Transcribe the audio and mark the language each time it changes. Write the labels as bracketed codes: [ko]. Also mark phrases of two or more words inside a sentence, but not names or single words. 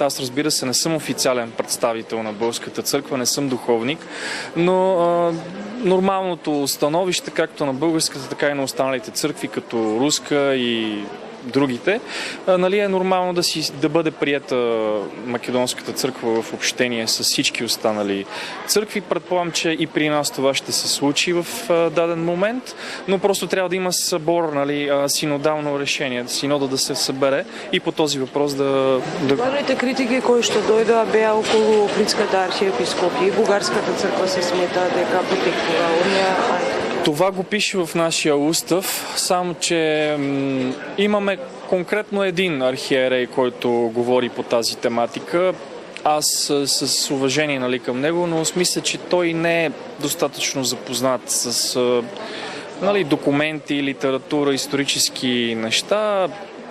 [bg] Аз, разбира се, не съм официален представител на Българската църква, не съм духовник, но нормалното становище, както на българската, така и на останалите църкви, като руска и другите, е нормално да бъде приета Македонската църква в общение с всички останали църкви. Предполагам, че и при нас това ще се случи в даден момент, но просто трябва да има събор, синодално решение, синода да се събере и по този въпрос да... [mk] Главните критики кои што дојдоа беа околу Охридската архиепископија и Бугарската църква се смета дека потекнува од неа. [bg] Това го пише в нашия устав, само че имаме конкретно един архиерей, който говори по тази тематика. Аз с уважение към него, но мисля, че той не е достатъчно запознат с документи, литература, исторически неща.